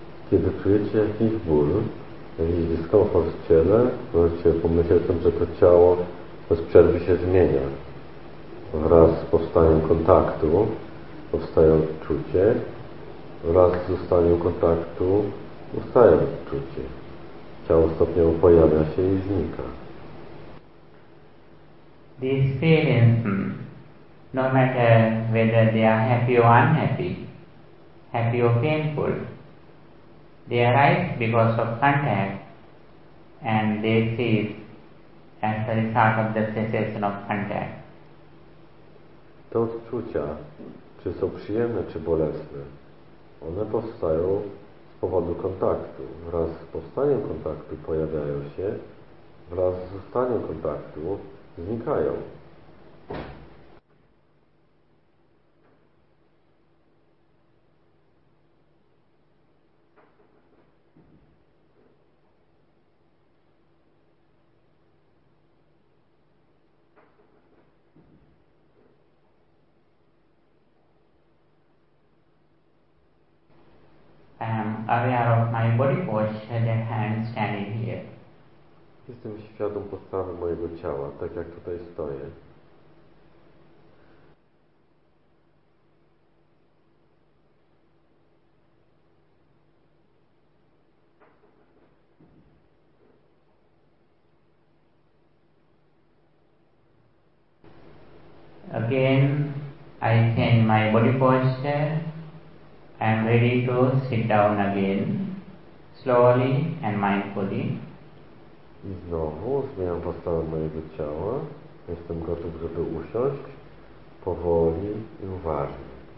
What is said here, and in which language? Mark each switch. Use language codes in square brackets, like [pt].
[pl] Kiedy czujecie jakiś ból, jakiś dyskomfort w ciele, możecie pomyśleć o tym, że to ciało bez przerwy się zmienia. Wraz z powstaniem kontaktu powstaje odczucie, wraz z zostaniem kontaktu ustaje odczucie. Ciało stopniowo pojawia się i znika. [en] These feelings, no matter whether they are happy or unhappy, happy or painful, they arise because of contact and they cease as a result of the cessation of contact. [pl] Te odczucia, czy są przyjemne, czy bolesne, one powstają z powodu kontaktu. Wraz z powstaniem kontaktu pojawiają się, wraz z zostaniem kontaktu znikają. [en] Aware of my body posture, the hand standing here. [pl] Jestem świadom postawy mojego ciała, tak jak tutaj stoję. [en] Again, I change my body posture. I am ready to sit down again, slowly and mindfully. [pl] I znowu zmieniam postawę mojego ciała. Jestem gotów, żeby usiąść powoli i uważnie.